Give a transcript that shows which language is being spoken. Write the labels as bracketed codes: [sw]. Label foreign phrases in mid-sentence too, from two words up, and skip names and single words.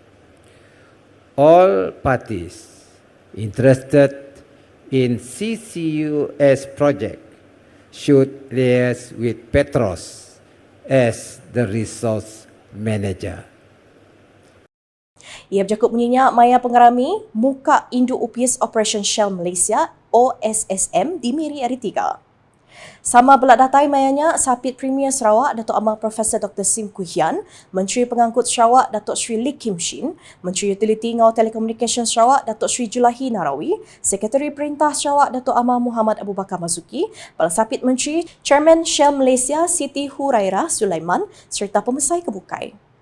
[en] All parties interested in CCUS project should liaise with Petros as the resource manager. [iba] Ia bercakap menyenyak maya pengarami muka Induk UPS Operation Shell Malaysia OSSM di Miri hari 3. Sama belak datai mayanya Sapit Premier Sarawak Datuk Amang Profesor Dr. Sim Kuhian, Menteri Pengangkut Sarawak Datuk Sri Lee Kim Shin, Menteri Utiliti Ngau Telekomunikasi Sarawak Datuk Sri Julahi Narawi, Sekretari Perintah Sarawak Datuk Amang Muhammad Abu Bakar Mazuki, Kepala Sapit Menteri, Chairman Shell Malaysia Siti Hurairah Sulaiman serta pemesai kebukai.